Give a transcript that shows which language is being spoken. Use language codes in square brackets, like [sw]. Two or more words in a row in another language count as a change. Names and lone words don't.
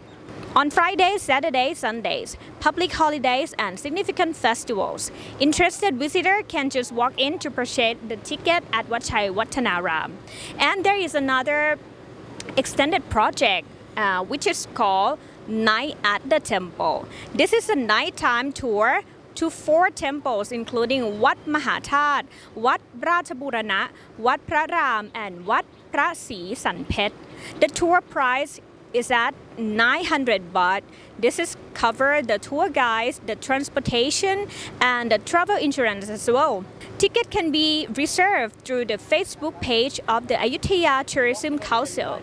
[en] On Fridays, Saturdays, Sundays, public holidays, and significant festivals, interested visitor can just walk in to purchase the ticket at Wat Chai Wattanaram. And there is another extended project which is called Night at the Temple. This is a nighttime tour to 4 temples including Wat Mahathat, Wat Rajaburana, Wat Phra Ram, and Wat Phra Sri Sanphet. The tour price is at 900 baht. This is cover the tour guides, the transportation, and the travel insurance as well. Ticket can be reserved through the Facebook page of the Ayutthaya Tourism Council.